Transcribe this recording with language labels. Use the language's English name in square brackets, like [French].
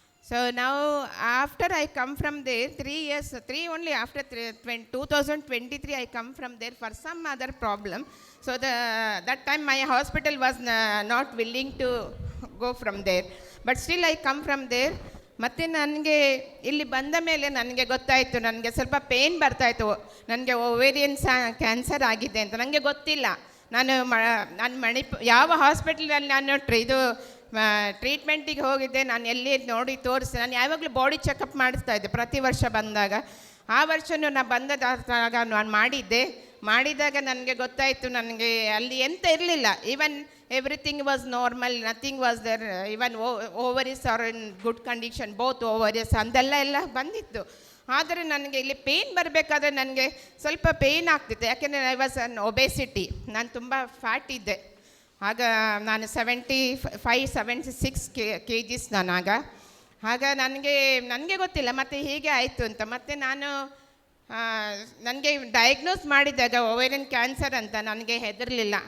[English] So now after I come from there, 2023 I come from there for some other problem. So that time my hospital was not willing to go from there. But still I come from there. [Kannada] ಮತ್ತು ನನಗೆ ಇಲ್ಲಿ ಬಂದ ಮೇಲೆ ನನಗೆ ಗೊತ್ತಾಯಿತು, ನನಗೆ ಸ್ವಲ್ಪ pain ಬರ್ತಾಯಿತ್ತು, ನನಗೆ ಓವೇರಿಯನ್ ಕ್ಯಾನ್ಸರ್ ಆಗಿದೆ ಅಂತ. ನನಗೆ ಗೊತ್ತಿಲ್ಲ. ನಾನು ಯಾವ ಹಾಸ್ಪಿಟಲಲ್ಲಿ ನಾನು ಟ್ರೀಟ್ಮೆಂಟಿಗೆ ಹೋಗಿದ್ದೆ, ನಾನು ಎಲ್ಲಿ ನೋಡಿ ತೋರಿಸಿ, ನಾನು ಯಾವಾಗಲೂ ಬಾಡಿ ಚೆಕಪ್ ಮಾಡಿಸ್ತಾ ಇದ್ದೆ ಪ್ರತಿ ವರ್ಷ ಬಂದಾಗ. ಆ ವರ್ಷವೂ ನಾನು ಬಂದಾಗ ನಾನು ಮಾಡಿದಾಗ ನನಗೆ ಗೊತ್ತಾಯಿತು, ನನಗೆ ಅಲ್ಲಿ ಎಂತ ಇರಲಿಲ್ಲ. [English] even everything was normal, nothing was there, even ovaries are in good condition, both ovaries [Kannada] ಅಂದೆಲ್ಲ ಬಂದಿತ್ತು. ಆದರೆ ನನಗೆ ಇಲ್ಲಿ ಪೇಯ್ನ್ ಬರಬೇಕಾದ್ರೆ ನನಗೆ ಸ್ವಲ್ಪ ಪೇಯ್ನ್ ಆಗ್ತಿತ್ತು. ಯಾಕೆಂದರೆ [English] I was an obesity, [Kannada] ನಾನು ತುಂಬ ಫ್ಯಾಟ್ ಇದ್ದೆ ಆಗ. ನಾನು 76 kgs ನಾನಾಗ. ಆಗ ನನಗೆ ಗೊತ್ತಿಲ್ಲ ಮತ್ತು ಹೀಗೆ ಆಯಿತು ಅಂತ. ಮತ್ತು ನನಗೆ ಡಯಾಗ್ನೋಸ್ ಮಾಡಿದಾಗ ಓವೇರಿಯನ್ ಕ್ಯಾನ್ಸರ್ ಅಂತ ನನಗೆ ಹೆದರಲಿಲ್ಲ.